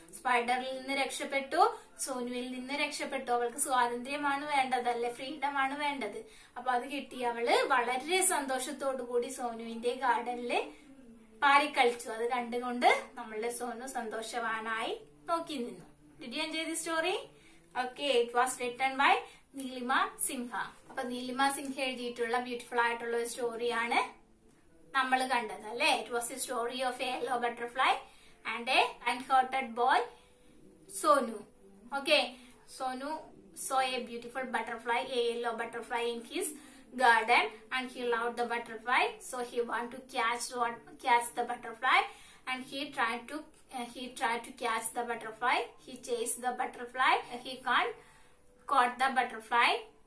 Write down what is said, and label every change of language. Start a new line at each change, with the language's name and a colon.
Malayalam: സ്പൈഡറിൽ നിന്ന് രക്ഷപ്പെട്ടു, സോനുവിൽ നിന്ന് രക്ഷപ്പെട്ടു. അവൾക്ക് സ്വാതന്ത്ര്യമാണ് വേണ്ടത് അല്ലെ, ഫ്രീഡം ആണ് വേണ്ടത്. അപ്പൊ അത് കിട്ടി. അവള് വളരെ സന്തോഷത്തോടു കൂടി സോനുവിന്റെ ഗാർഡനില് പാറിക്കളിച്ചു. അത് കണ്ടുകൊണ്ട് നമ്മളുടെ സോനു സന്തോഷവാനായി നോക്കി നിന്നു.
English: Did you enjoy the story? Okay, it was written by Neelima Sinha.
Malayalam: അപ്പൊ നീലിമ സിൻഹ എഴുതിയിട്ടുള്ള ബ്യൂട്ടിഫുൾ ആയിട്ടുള്ള ഒരു സ്റ്റോറിയാണ് നമ്മൾ കണ്ടത് അല്ലെ.
English: It was a story of a yellow butterfly and a unhurted boy Sonu. Okay, Sonu saw a beautiful butterfly, a yellow butterfly in his garden, and he loved the butterfly, so he wanted to catch the butterfly, and he tried to catch the butterfly. He chased the butterfly. He caught the butterfly.